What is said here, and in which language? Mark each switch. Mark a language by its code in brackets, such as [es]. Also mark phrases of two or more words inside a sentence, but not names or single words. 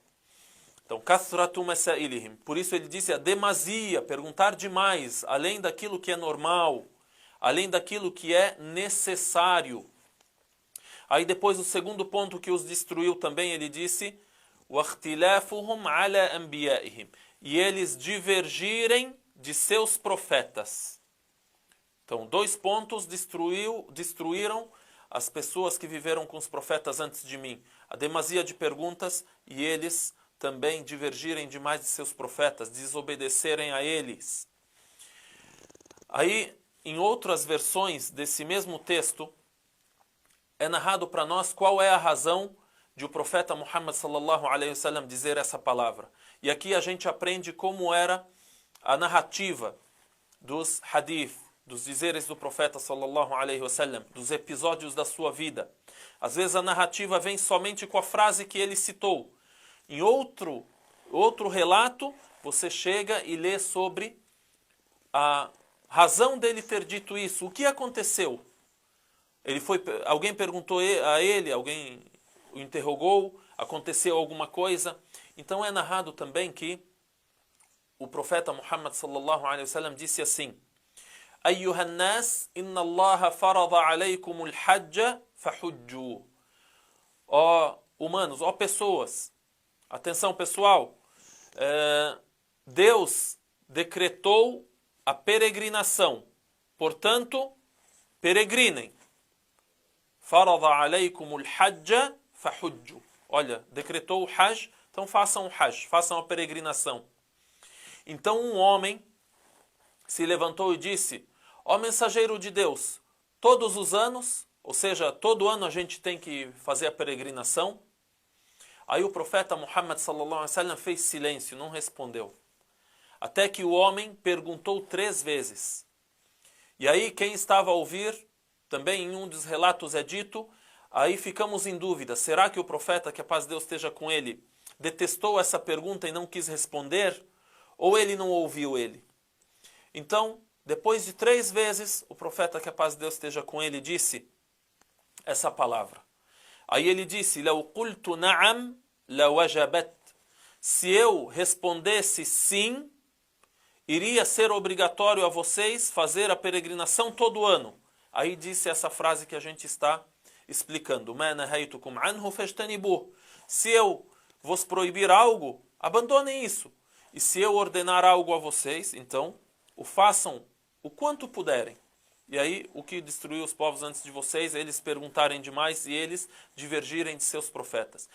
[pt] Então, [ar] كثرة مسائلهم. [pt] Por isso ele disse a demasia, perguntar demais, além daquilo que é normal, além daquilo que é necessário. Aí depois o segundo ponto que os destruiu também, ele disse: [ar] وَاخْتِلَافُهُمْ عَلَى أَنْبِيَائِهِمْ. [pt] e eles divergirem de seus profetas. Então, 2 pontos destruíram as pessoas que viveram com os profetas antes de mim. A demasia de perguntas e eles também divergirem demais de seus profetas, desobedecerem a eles. Aí, em outras versões desse mesmo texto, é narrado para nós qual é a razão de o profeta Muhammad [ar] صلى الله عليه وسلم [pt] dizer essa palavra. E aqui a gente aprende como era a narrativa dos hadith, dos dizeres do profeta [ar] صلى الله عليه وسلم, [pt] dos episódios da sua vida. Às vezes a narrativa vem somente com a frase que ele citou. Em outro relato, você chega e lê sobre a razão dele ter dito isso. O que aconteceu? Alguém perguntou a ele, alguém o interrogou, aconteceu alguma coisa. Então é narrado também que o profeta Muhammad [ar] صلى الله عليه وسلم [pt] disse assim: [ar] أيها الناس إن الله فرض عليكم الحج فحجوا. [pt] Ó humanos, ó pessoas, atenção pessoal, Deus decretou a peregrinação, portanto, peregrinem. [ar] فرض عليكم الحج فحجوا. [pt] Olha, decretou o hajj, então façam o hajj, façam a peregrinação. Então um homem se levantou e disse: ó mensageiro de Deus, todos os anos, ou seja, todo ano a gente tem que fazer a peregrinação? Aí o profeta Muhammad [ar] صلى الله عليه وسلم [pt] fez silêncio, não respondeu. Até que o homem perguntou 3 vezes. E aí quem estava a ouvir, também em um dos relatos é dito, aí ficamos em dúvida, será que o profeta, que a paz de Deus esteja com ele, detestou essa pergunta e não quis responder? Ou ele não ouviu ele? Então, depois de 3 vezes, o profeta, que a paz de Deus esteja com ele, disse essa palavra. Aí ele disse: [ar] "لو قلت نعم لوجبت." [pt] Se eu respondesse sim, iria ser obrigatório a vocês fazer a peregrinação todo ano. Aí disse essa frase que a gente está explicando: [ar] "ما نهيتكم عنه فاجتنبوه." [pt] Se eu vos proibir algo, abandonem isso. E se eu ordenar algo a vocês, então o façam o quanto puderem. E aí, o que destruiu os povos antes de vocês, eles perguntarem demais e eles divergirem de seus profetas.